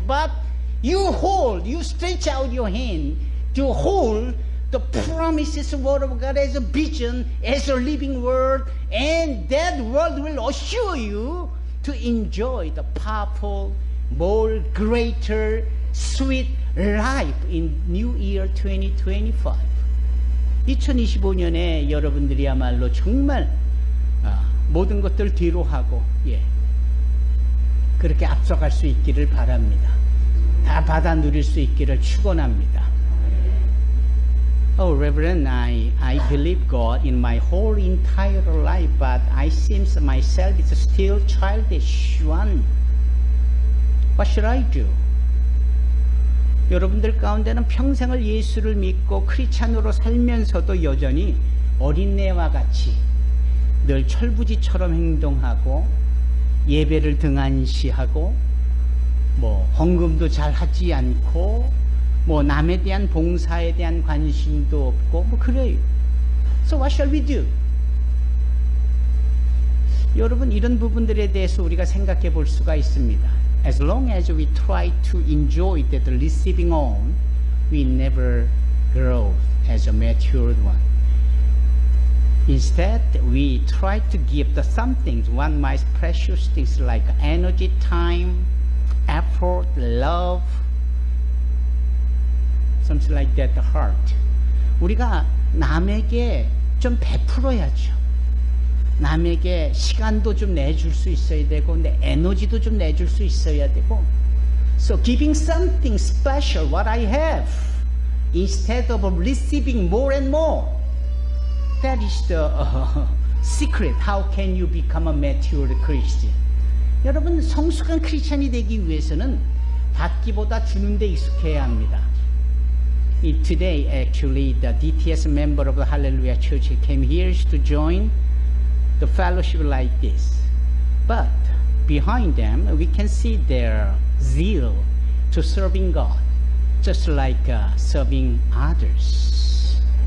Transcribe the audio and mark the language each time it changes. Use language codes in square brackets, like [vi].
[en] But you stretch out your hand to hold the promises of word of God as a vision, as a living word, and that word will assure you to enjoy the powerful, more greater, sweet life in New Year 2025. [ko] 2025년에 여러분들이야말로 정말 모든 것들 뒤로 하고 그렇게 앞서갈 수 있기를 바랍니다. 다 받아 누릴 수 있기를 축원합니다. [en] Oh, Reverend, I believe God in my whole entire life, but I seems myself is still childish one. What should I do? [ko] 여러분들 가운데는 평생을 예수를 믿고 크리스찬으로 살면서도 여전히 어린애와 같이 늘 철부지처럼 행동하고 예배를 등한시하고 헌금도 잘 하지 않고 남에 대한 봉사에 대한 관심도 없고 그래요. [en] So what shall we do? [ko] 여러분 이런 부분들에 대해서 우리가 생각해 볼 수가 있습니다. [en] As long as we try to enjoy that receiving on, we never grow as a matured one. Instead, we try to give the some things, one might precious things like energy, time, effort, love, something like that, the heart. [ko] 우리가 남에게 좀 베풀어야죠. 남에게 시간도 좀 내줄 수 있어야 되고 내 에너지도 좀 내줄 수 있어야 되고 [en] So giving something special what I have instead of receiving more and more That is the secret. How can you become a mature Christian? [ko] 여러분 성숙한 크리스찬이 되기 위해서는 받기보다 주는 데 익숙해야 합니다. [en] Today actually the DTS member of the Hallelujah Church came here to join the fellowship like this. But behind them we can see their zeal to serving God, just like serving others.